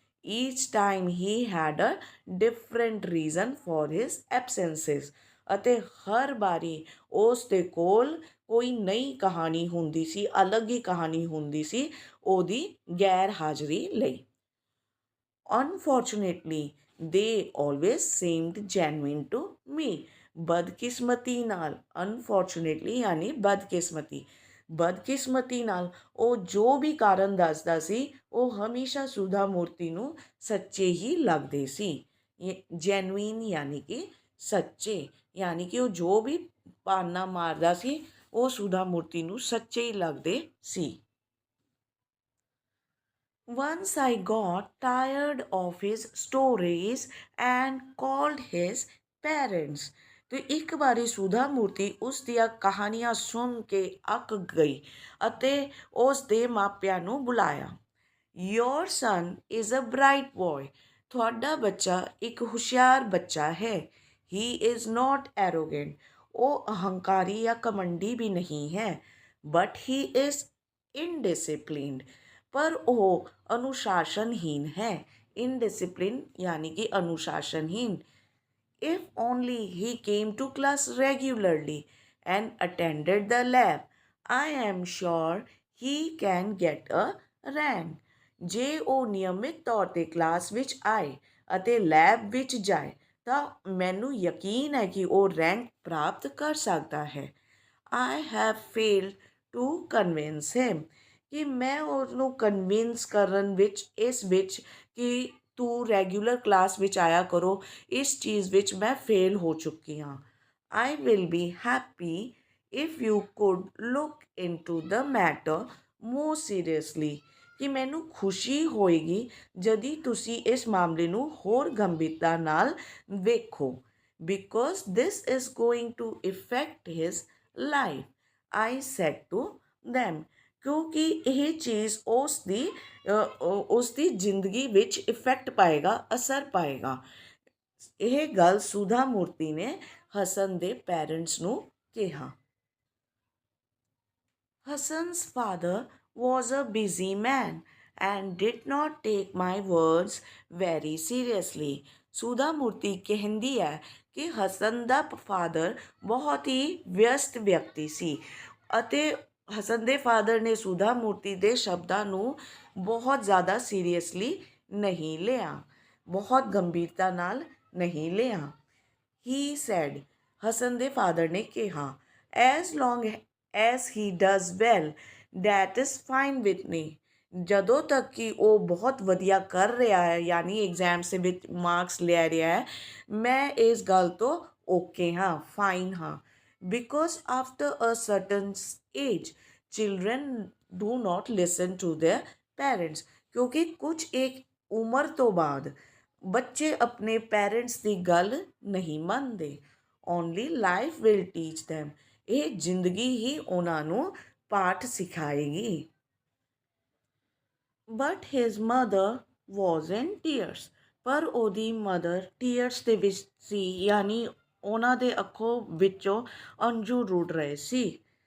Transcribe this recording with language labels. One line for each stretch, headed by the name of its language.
English: each time he had a different reason for his absences,
Punjabi: ਅਤੇ ਹਰ ਵਾਰੀ ਉਸ ਦੇ ਕੋਲ ਕੋਈ ਨਈ ਕਹਾਣੀ ਹੁੰਦੀ ਸੀ, ਅਲੱਗ ਹੀ ਕਹਾਣੀ ਹੁੰਦੀ ਸੀ ਉਹਦੀ ਗੈਰ ਹਾਜ਼ਰੀ ਲਈ।
English: Unfortunately, They always seemed genuine to me.
Punjabi: ਬਦਕਿਸਮਤੀ ਨਾਲ, ਅਨਫੋਰਚੂਨੇਟਲੀ ਯਾਨੀ ਬਦਕਿਸਮਤੀ, ਬਦਕਿਸਮਤੀ ਨਾਲ ਉਹ ਜੋ ਵੀ ਕਾਰਨ ਦੱਸਦਾ ਸੀ ਉਹ ਹਮੇਸ਼ਾ ਸੁਧਾ ਮੂਰਤੀ ਨੂੰ ਸੱਚੇ ਹੀ ਲੱਗਦੇ ਸੀ। ਜੈਨੂਇਨ ਯਾਨੀ ਕਿ ਸੱਚੇ, ਯਾਨੀ ਕਿ ਉਹ ਜੋ ਵੀ ਬਾਨਾ ਮਾਰਦਾ ਸੀ ਉਹ ਸੁਧਾ ਮੂਰਤੀ ਨੂੰ ਸੱਚੇ ਹੀ ਲੱਗਦੇ ਸੀ।
English: Once I got tired of his stories and called his parents.
Punjabi: ਤੇ ਇੱਕ ਵਾਰੀ ਸੁਧਾ ਮੂਰਤੀ ਉਸ ਦੀਆਂ ਕਹਾਣੀਆਂ ਸੁਣ ਕੇ ਅੱਕ ਗਈ ਅਤੇ ਉਸ ਦੇ ਮਾਪਿਆਂ ਨੂੰ ਬੁਲਾਇਆ।
English: Your son is a bright boy.
Punjabi: ਤੁਹਾਡਾ ਬੱਚਾ ਇੱਕ ਹੁਸ਼ਿਆਰ ਬੱਚਾ ਹੈ।
English: He is not arrogant.
Punjabi: ਉਹ ਅਹੰਕਾਰੀ ਜਾਂ ਕਮੰਡੀ ਵੀ ਨਹੀਂ ਹੈ।
English: But he is indisciplined.
Punjabi: ਪਰ ਉਹ ਅਨੁਸ਼ਾਸਨਹੀਨ ਹੈ। ਇਨਡਿਸਿਪਲਿਨ ਯਾਨੀ ਕਿ ਅਨੁਸ਼ਾਸਨਹੀਨ।
English: If only he came to class regularly and attended the lab, I am sure he can get a rank.
Punjabi: ਜੇ ਉਹ ਨਿਯਮਿਤ ਤੌਰ 'ਤੇ ਕਲਾਸ ਵਿੱਚ ਆਏ ਅਤੇ ਲੈਬ ਵਿੱਚ ਜਾਏ ਤਾਂ ਮੈਨੂੰ ਯਕੀਨ ਹੈ ਕਿ ਉਹ ਰੈਂਕ ਪ੍ਰਾਪਤ ਕਰ ਸਕਦਾ ਹੈ।
English: I have failed to convince him.
Punjabi: ਕਿ ਮੈਂ ਉਹਨੂੰ ਕਨਵਿੰਸ ਕਰਨ ਵਿੱਚ, ਇਸ ਵਿੱਚ ਕਿ ਤੂੰ ਰੈਗੂਲਰ ਕਲਾਸ ਵਿੱਚ ਆਇਆ ਕਰੋ, ਇਸ ਚੀਜ਼ ਵਿੱਚ ਮੈਂ ਫੇਲ ਹੋ ਚੁੱਕੀ ਹਾਂ।
English: I will be happy if you could look into the matter more seriously.
Punjabi: ਕਿ ਮੈਨੂੰ ਖੁਸ਼ੀ ਹੋਏਗੀ ਜਦੀ ਤੁਸੀਂ ਇਸ ਮਾਮਲੇ ਨੂੰ ਹੋਰ ਗੰਭੀਰਤਾ ਨਾਲ ਵੇਖੋ।
English: Because this is going to affect his life, I said to them.
Punjabi: ਕਿਉਂਕਿ ਇਹ ਚੀਜ਼ ਉਸ ਦੀ ਜ਼ਿੰਦਗੀ ਵਿੱਚ ਇਫੈਕਟ ਪਾਏਗਾ, ਅਸਰ ਪਾਏਗਾ। ਇਹ ਗੱਲ ਸੁਧਾ ਮੂਰਤੀ ਨੇ ਹਸਨ ਦੇ ਪੈਰੈਂਟਸ ਨੂੰ ਕਿਹਾ।
English: Hasan's father was a busy man and did not take my words very seriously.
Punjabi: ਸੁਧਾ ਮੂਰਤੀ ਕਹਿੰਦੀ ਹੈ ਕਿ ਹਸਨ ਦਾ ਫਾਦਰ ਬਹੁਤ ਹੀ ਵਿਅਸਤ ਵਿਅਕਤੀ ਸੀ ਅਤੇ ਹਸਨ ਦੇ ਫਾਦਰ ਨੇ ਸੁਧਾ ਮੂਰਤੀ ਦੇ ਸ਼ਬਦਾਂ ਨੂੰ ਬਹੁਤ ਜ਼ਿਆਦਾ ਸੀਰੀਅਸਲੀ ਨਹੀਂ ਲਿਆ, ਬਹੁਤ ਗੰਭੀਰਤਾ ਨਾਲ ਨਹੀਂ ਲਿਆ।
English: he said,
Punjabi: ਹਸਨ ਦੇ ਫਾਦਰ ਨੇ ਕਿਹਾ,
English: As long as he does well that is fine with me.
Punjabi: ਜਦੋਂ ਤੱਕ ਕਿ ਉਹ ਬਹੁਤ ਵਧੀਆ ਕਰ ਰਿਹਾ ਹੈ, ਯਾਨੀ ਐਗਜ਼ਾਮਸ ਦੇ ਵਿੱਚ ਮਾਰਕਸ ਲੈ ਰਿਹਾ ਹੈ, ਮੈਂ ਇਸ ਗੱਲ ਤੋਂ ਓਕੇ ਹਾਂ, ਫਾਈਨ ਹਾਂ।
English: Because after a certain age, children do not listen to their parents.
Punjabi: ਕਿਉਂਕਿ ਕੁਝ ਇੱਕ ਉਮਰ ਤੋਂ ਬਾਅਦ ਬੱਚੇ ਆਪਣੇ ਪੈਰੈਂਟਸ ਦੀ ਗੱਲ ਨਹੀਂ ਮੰਨਦੇ।
English: Only life will teach them.
Punjabi: ਇਹ ਜ਼ਿੰਦਗੀ ਹੀ ਉਹਨਾਂ ਨੂੰ ਪਾਠ ਸਿਖਾਏਗੀ।
English: But his mother was in tears.
Punjabi: ਪਰ ਉਹਦੀ ਮਦਰ ਟੀਅਰਸ ਦੇ ਵਿੱਚ ਸੀ, ਯਾਨੀ ਉਹਨਾਂ ਦੇ ਅੱਖੋਂ ਵਿੱਚੋਂ ਅੰਜੂ ਰੁੜ ਰਹੇ ਸੀ।